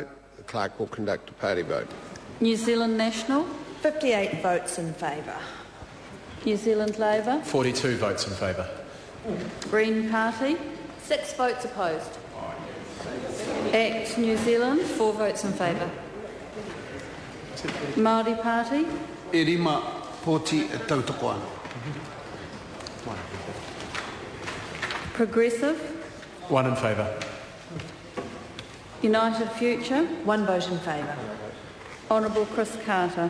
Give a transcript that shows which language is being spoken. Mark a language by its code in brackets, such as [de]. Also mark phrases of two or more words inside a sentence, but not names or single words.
[en] The clerk will conduct a party vote. New Zealand National. 58 votes in favour. New Zealand Labour. 42 votes in favour. Green Party. 6 votes opposed. ACT New Zealand. 4 votes in favour. Māori Party. [mi] E rima poti e tautoko ana. [en] Progressive. 1 in favour. United Future. 1 vote in favour. Honourable Chris Carter.